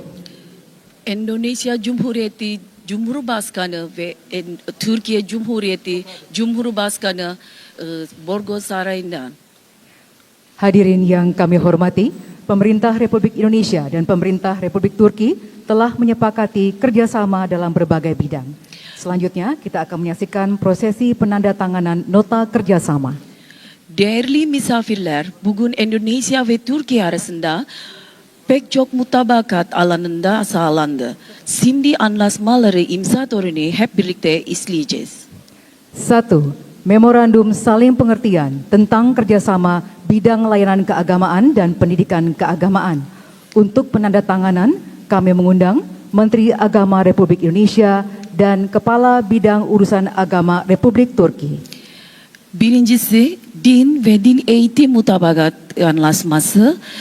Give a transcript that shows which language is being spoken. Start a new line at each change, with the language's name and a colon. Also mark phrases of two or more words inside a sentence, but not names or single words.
Turkish: Indonesia Cumhurbaşkanı ve Türkiye Cumhuriyeti Cumhurbaşkanı Borgo Sarayı'ndan.
Indonesian: Hadirin yang kami hormati, pemerintah Republik Indonesia dan pemerintah Republik Turki telah menyepakati kerjasama dalam berbagai bidang. Selanjutnya kita akan menyaksikan prosesi penandatanganan nota kerjasama.
Turkish: Değerli misafirler, bugün Endonezya ve Türkiye arasında pek çok mutabakat alanında sağlandı. Şimdi anlaşmaları imza töreni hep birlikte izleyeceğiz.
Indonesian: 1. Memorandum saling pengertian tentang kerjasama bidang layanan keagamaan dan pendidikan keagamaan. Untuk penandatanganan, kami mengundang Menteri Agama Republik Indonesia dan Kepala Bidang Urusan Agama Republik Turki.
Turkish: Birincisi, din ve din eğitim mutabakat anlaşması.